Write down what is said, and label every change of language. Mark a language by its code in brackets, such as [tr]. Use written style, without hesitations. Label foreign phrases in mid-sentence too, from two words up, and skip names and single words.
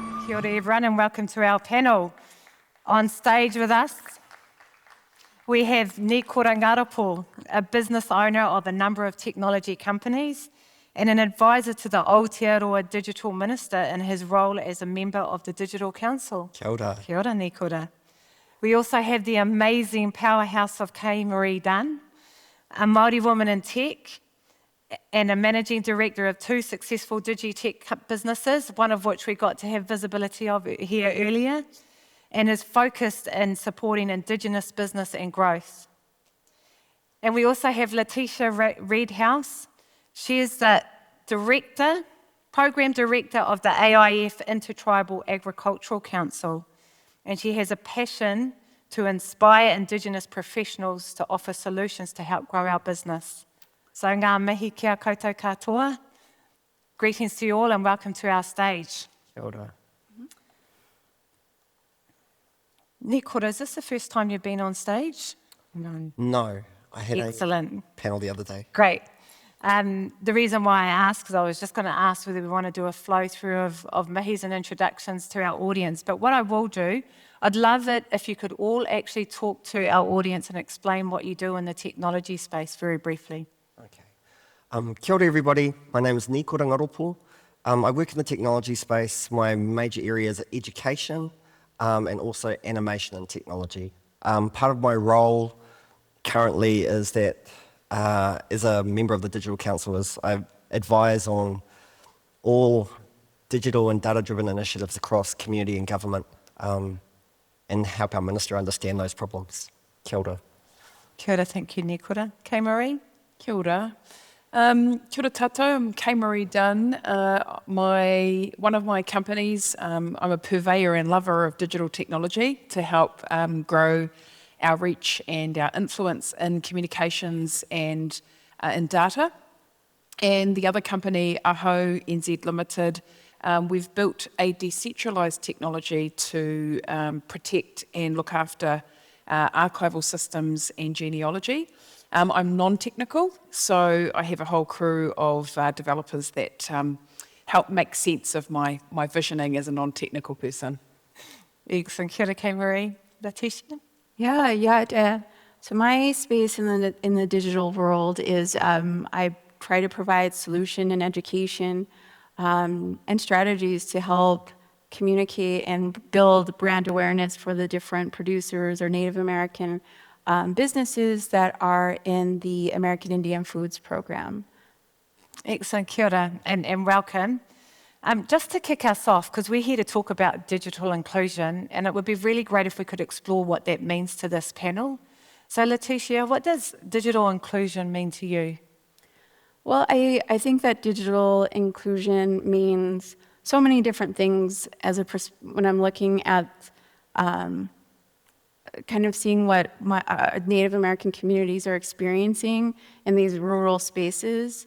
[mi] Kia ora [en] everyone and welcome to our panel. On stage with us, we have Nikora Ngaropo, a business owner of a number of technology companies and an advisor to the Aotearoa Digital Minister in his role as a member of the Digital Council. [mi] Kia ora. Kia ora, Nikora. [en] We also have the amazing powerhouse of Kaye Maree Dunn, a Māori woman in tech, and a managing director of two successful digitech businesses, one of which we got to have visibility of here earlier, and is focused in supporting Indigenous business and growth. And we also have Latashia Redhouse. She is the program director of the AIF Intertribal Agricultural Council, and she has a passion to inspire Indigenous professionals to offer solutions to help grow our business. [mi] So ngā mihi kia koutou katoa. [en] Greetings to you all and welcome to our stage. [mi] Kia ora. [en] Nikora, is this the first time you've been on stage? No, I had Excellent. a panel the other day. Great. The reason why I asked, because I was just going to ask whether we want to do a flow through of mihis and introductions to our audience. But what I will do, I'd love it if you could all actually talk to our audience and explain what you do in the technology space very briefly. Okay. [mi] Kia ora [en] everybody, my name is Nikora Ngaropo. I work in the technology space. My major areas are education and also animation and technology. Part of my role currently is that as a member of the Digital Council is I advise on all digital and data-driven initiatives across community and government and help our minister understand those problems. [mi] Kia ora. Kia ora, [en] thank you, Nikora. Kaye Maree? [mi] Kia ora. Kia ora tātou, [en] I'm Kaye Maree Dunn. One of my companies, I'm a purveyor and lover of digital technology to help grow our reach and our influence in communications and in data. And the other company, Aho NZ Limited, we've built a decentralised technology to protect and look after archival systems and genealogy. I'm non-technical, so I have a whole crew of developers that help make sense of my visioning as a non-technical person. Excellent. [mi] Kia ora, [en] Kaye Maree. Latashia? Yeah. So my space in the digital world is I try to provide solution and education and strategies to help communicate and build brand awareness for the different producers or Native American businesses that are in the American Indian Foods Program. Excellent, [mi] kia ora, [en] and welcome. Just to kick us off, because we're here to talk about digital inclusion, and it would be really great if we could explore what that means to this panel. So Latashia, what does digital inclusion mean to you? Well, I think that digital inclusion means so many different things when I'm looking at kind of seeing what my Native American communities are experiencing in these rural spaces.